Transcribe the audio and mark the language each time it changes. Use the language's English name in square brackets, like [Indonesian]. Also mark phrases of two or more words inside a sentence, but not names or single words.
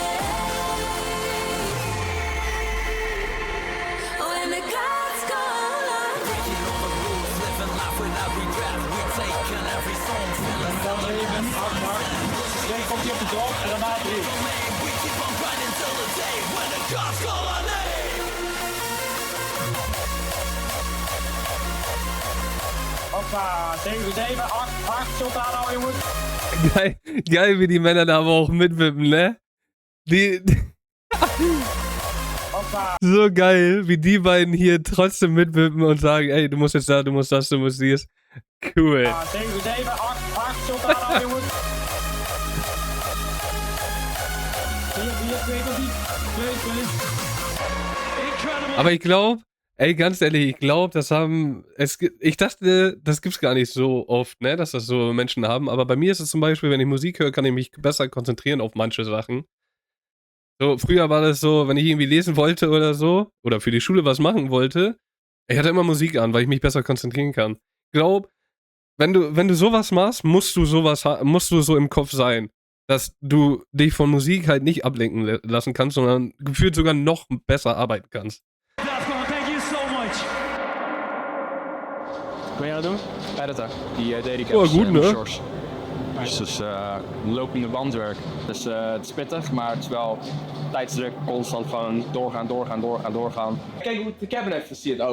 [Dutch] Komt hij op de drop en daarna 3. Hoppa, 7, 7, 8, zult daar nou jongens. [German] Geil, wie die Männer da aber auch mitwippen, ne? So geil, wie die beiden hier trotzdem mitwippen und sagen, ey, du musst jetzt da, du musst das, du musst dies. Cool. 7, 7, 8, zult daar nou jongens. 4, 2, 2. Aber ich glaube, ey, ganz ehrlich, ich glaube, ich dachte, das gibt's gar nicht so oft, ne, dass das so Menschen haben, aber bei mir ist es zum Beispiel, wenn ich Musik höre, kann ich mich besser konzentrieren auf manche Sachen. So, früher war das so, wenn ich irgendwie lesen wollte oder so, oder für die Schule was machen wollte, ich hatte immer Musik an, weil ich mich besser konzentrieren kann. Ich glaube, wenn du sowas machst, musst du so im Kopf sein, dass du dich von Musik halt nicht ablenken lassen kannst, sondern gefühlt sogar noch besser arbeiten kannst. [Dutch] Kun jij dat doen? Editen. Die dedicated. Oh, goed, ne? Dus lopende bandwerk. Dus het is pittig, maar het is wel tijdsdruk, constant gewoon doorgaan. Kijk hoe de cabin heeft versierd ook.